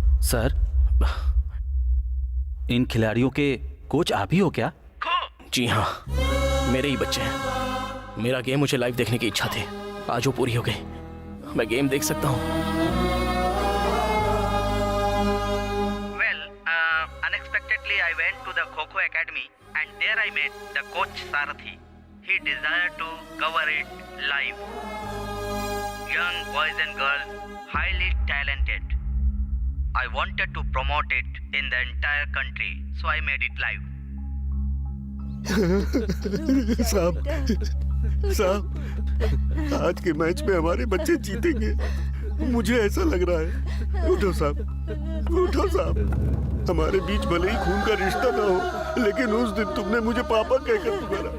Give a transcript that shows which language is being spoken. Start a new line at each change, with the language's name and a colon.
Hindi: Sir, इन खिलाड़ियों के coach आप ही हो क्या? जी हाँ, मेरे ही बच्चे हैं। मेरा गेम मुझे लाइव देखने की इच्छा थी, आज वो पूरी हो गई। मैं गेम देख सकता हूँ।
English: Well, unexpectedly I went to the Kho Kho Academy and there I met the coach Sarathi. He desired to cover it live. Young boys and girls, highly talented. I wanted to promote it in the entire country, so I made it live.
Hindi: साहब, आज के match में हमारे बच्चे जीतेंगे, मुझे ऐसा लग रहा है। उठो साहब, उठो साहब। हमारे बीच भले ही खून का रिश्ता ना हो, लेकिन उस दिन तुमने मुझे पापा कहकर पुकारा।